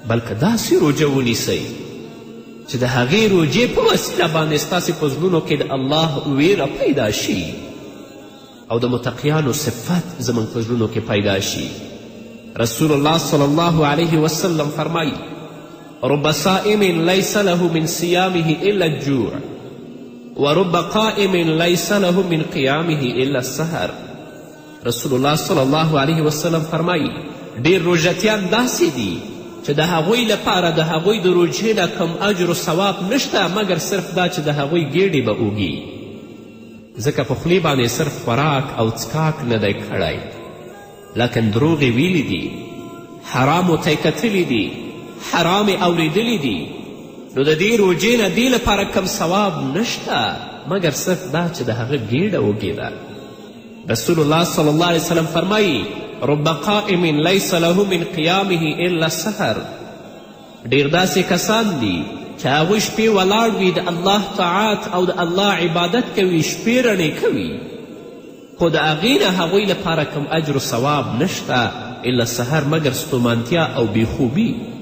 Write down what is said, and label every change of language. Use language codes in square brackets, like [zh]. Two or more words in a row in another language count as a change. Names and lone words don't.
[ps] بلکې داسې روژه ونیسئ چې د هغې روژې په وسیله باندې ستاسې په زړونو کې د الله ویره پیدا شي او د متقیانو صفت زموږ په زړونو کې پیدا شي. [ar] رسول الله صلی الله علیه وسلم فرمایي رب صائم لیس له من صیامه الا الجوع ورب قائم لیس له من قیامه الا السهر. رسول الله صلی الله علیه وسلم [ps] فرمایي ډېر روژتیان داسې دي چې د هغوی لپاره د هغوی د روژې نه کم اجر و ثواب نشته مګر صرف دا چې د هغوی ګېډې به اوږي، ځکه په خولې باندې صرف خوراک او څکاک نه دی کړی، لکن دروغ یې ویلي دي، حرامو ته یې کتلي دي، حرام یې اورېدلی دي، نو د دې روژې نه دې لپاره کم ثواب نشته مګر صرف دا چې د هغه ګېډه اوږې ده. [ar] رسول الله صلی الله علیه وسلم فرمایي رب قائم لیس له من قیامه الا السحر. [ps] ډېر داسې کسان دي چې هغوی شپې ولاړ وي د الله طاعت او د الله عبادت کوي، شپې رڼې کوي، خو د هغې نه هغوی لپاره کم اجر و ثواب نشته [ar] الا سحر [ps] مګر ستومانتیا او بیخوبي.